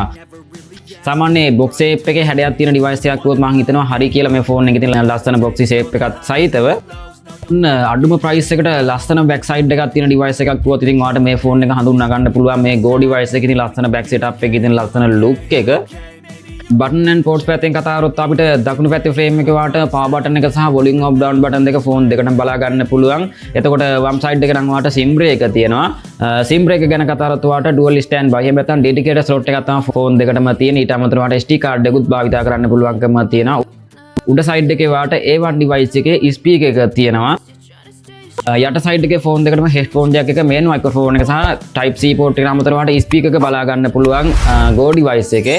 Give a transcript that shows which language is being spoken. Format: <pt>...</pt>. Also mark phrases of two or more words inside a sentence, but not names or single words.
<si>සාමාන්‍ය</si> <en>box shape</en> <si>එකේ හැඩයක් තියෙන device එකක් වුත් මම හිතනවා හරි කියලා මේ ෆෝන් එකේ තියෙන ලස්සන</si> <en>box shape</en> <si>එකත් සහිතව. අඩුම ප්‍රයිස් එකට ලස්සන</si> <en>back side</en> <si>එකක් තියෙන ඩිවයිස් එකක් වුවත් ඉතින් ඔයාලට මේ ෆෝන් එක හඳුනා ගන්න පුළුවන්. මේ Go device එකේ තියෙන ලස්සන</si> <en>back setup</en> <si>එකේ තියෙන ලස්සන ලුක් එක.</si> <en>button and ports</en> <si>පැත්තෙන් කතා කරොත් අපිට දකුණු පැත්තේ ෆ්‍රේම් එකේ ඔයාලට</si> <en>power button</en> <si>එක සහ</si> <en>volume up down button</en> <si>දෙක ෆෝන් දෙකටම බලා ගන්න පුළුවන්. එතකොට වම් සයිඩ් එකේ නම් ඔයාලට</si> <en>SIM brake</en> <si>තියෙනවා.</si> <en>SIM brake</en> <si>ගැන කතා කරොත් ඔයාලට</si> <en>dual stand by</en> <si>එහෙම නැත්නම්</si> <en>dedicated slot</en> <si>එකක් තමයි ෆෝන් දෙකටම තියෙන. ඊට අමතරව ඔයාලට</si> <en>SD card</en> <si>එකකුත් භාවිතා කරන්න පුළුවන්කම තියෙනවා. උඩ සයිඩ් එකේ ඔයාලට A1 device එකේ speaker එකක් තියෙනවා. යට සයිඩ් එකේ ෆෝන් දෙකටම</si> <en>headphone jack</en> <si>එක</si> <en>main microphone</en> <si>එක සහ</si> <en>type C port</en> <si>එක අමතරව ඔයාලට speaker එක බලා ගන්න පුළුවන් Go device එකේ.</si>